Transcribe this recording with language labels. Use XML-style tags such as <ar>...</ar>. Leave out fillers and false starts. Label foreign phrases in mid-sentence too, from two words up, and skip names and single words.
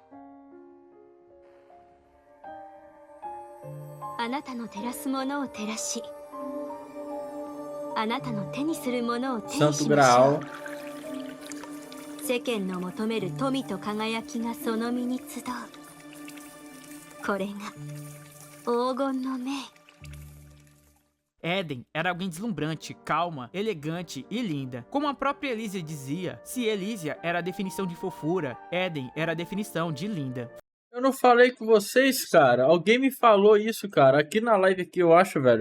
<ja>あなたの照らすものを照らし、あなたの手にするものを手にしましょう。世間の求める富と輝きがその身に集う。これが黄金の命。</ja> <pt>Eden era alguém deslumbrante, calma, elegante e linda. Como a própria Elysia dizia, se Elysia era a definição de fofura, Eden era a definição de linda. Eu não falei com vocês, cara. Alguém me falou isso, cara. Aqui na live aqui, eu acho, velho.</pt>